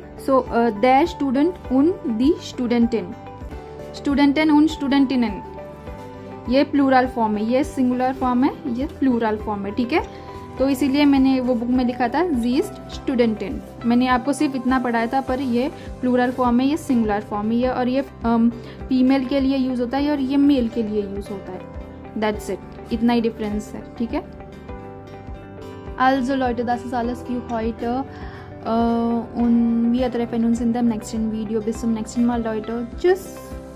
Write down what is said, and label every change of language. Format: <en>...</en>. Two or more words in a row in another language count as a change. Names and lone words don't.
<hi>सो</hi> <de>der Student und die Studentin und Studentinnen,</de> <hi>ये</hi> <en>plural form</en> <hi>है, ये</hi> <en>singular form</en> <hi>है, ये</hi> <en>plural form</en> <hi>है, ठीक है। तो इसीलिए मैंने वो बुक में लिखा था</hi> <de>sie ist Studentin.</de> <hi>मैंने आपको सिर्फ इतना पढ़ाया था, पर ये</hi> <en>plural form</en> <hi>है, ये</hi> <en>singular form</en> <hi>है, और ये फीमेल के लिए यूज़ होता है और ये मेल के लिए यूज़ होता है।</hi> <en>that's it,</en> <hi>इतना ही डिफरेंस है, ठीक है।</hi> <de>Also Leute, das ist alles für heute. Und wir treffen uns in dem nächsten Video. Bis zum nächsten Mal, Leute. Tschüss.</de>